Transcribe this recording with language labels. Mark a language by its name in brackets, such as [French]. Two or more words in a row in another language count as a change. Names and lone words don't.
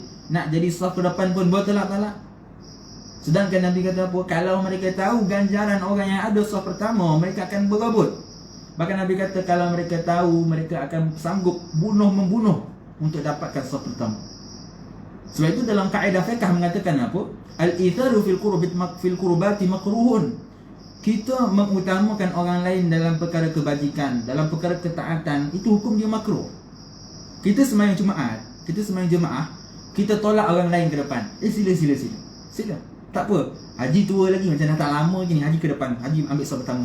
[Malay] Nak jadi saf ke depan pun bertolak-tolak. Sedangkan Nabi kata apa? Kalau mereka tahu ganjaran orang yang ada saf pertama, mereka akan berebut. Bahkan Nabi kata kalau mereka tahu, mereka akan sanggup membunuh untuk dapatkan saf pertama. Sebab itu dalam kaedah fiqh mengatakan apa? [Arabic] الإيثار في القربة مكروه. [Malay] Kita mengutamakan orang lain dalam perkara kebajikan, dalam perkara ketaatan, itu hukum dia makruh. Kita sembahyang Jumaat, kita sembahyang jemaah, kita tolak orang lain ke depan. Sila. Tak apa. Haji tua lagi, macam dah tak lama je ni, haji ke depan, haji ambil saf pertama.